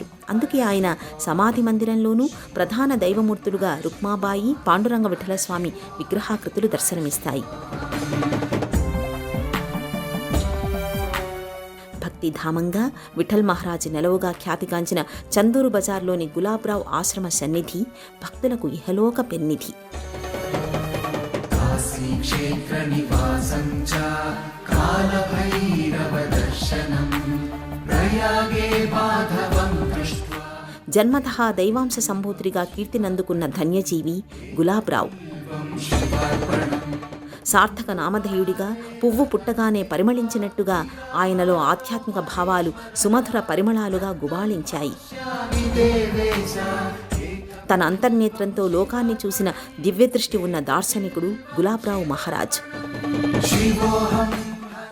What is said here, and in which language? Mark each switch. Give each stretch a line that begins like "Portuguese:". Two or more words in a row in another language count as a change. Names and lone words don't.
Telugu: అందుకే ఆయన సమాధి మందిరంలోనూ ప్రధాన దైవమూర్తులుగా రుక్మాబాయి, పాండురంగ విఠల స్వామి విగ్రహాకృతులు దర్శనమిస్తాయి. భక్తిధామంగా విఠల్ మహారాజ్ నెలవుగా ఖ్యాతిగాంచిన చందూరు బజార్లోని గులాబ్రావు ఆశ్రమ సన్నిధి భక్తులకు ఇహలోక పెన్నిధి.
Sanskrit: क्षेत्रनिवासं च कालभैरवदर्शनं प्रयागे माधवं दृष्ट्वा
Telugu: జన్మతః దైవాంశ సంభూతుడిగా కీర్తినందుకున్న ధన్యజీవి గులాబ్రావు. సార్థక నామధేయుడిగా పువ్వు పుట్టగానే పరిమళించినట్టుగా ఆయనలో ఆధ్యాత్మిక భావాలు సుమధుర పరిమళాలుగా గుబాళించాయి. తన అంతర్నేత్రంతో లోకాన్ని చూసిన దివ్యదృష్టి ఉన్న దార్శనికుడు గులాబ్రావు మహారాజ్.